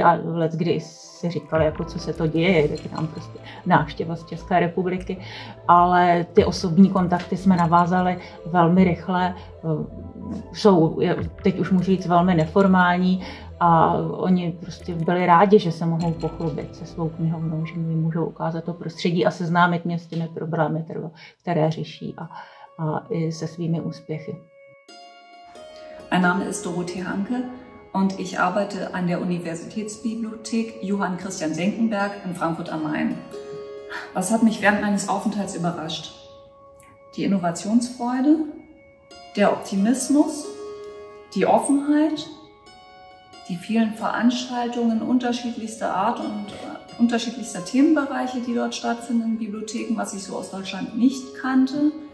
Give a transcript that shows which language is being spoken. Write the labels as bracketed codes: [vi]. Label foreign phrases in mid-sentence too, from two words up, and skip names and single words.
[cs] a leckdy si říkali, jako co se to děje, tak je tam prostě návštěva z České republiky, ale ty osobní kontakty jsme navázali velmi rychle, jsou, teď už můžu říct, velmi neformální a oni prostě byli rádi, že se mohou pochlubit se svou knihovnou, že mi můžou ukázat to prostředí a seznámit mě s těmi problémy, které řeší a i se svými úspěchy. [de] Mein Name ist Dorothee Hanke und ich arbeite an der Universitätsbibliothek Johann Christian Senckenberg in Frankfurt am Main. Was hat mich während meines Aufenthalts überrascht? Die Innovationsfreude, der Optimismus, die Offenheit, die vielen Veranstaltungen unterschiedlichster Art und unterschiedlichster Themenbereiche, die dort stattfinden in Bibliotheken, was ich so aus Deutschland nicht kannte.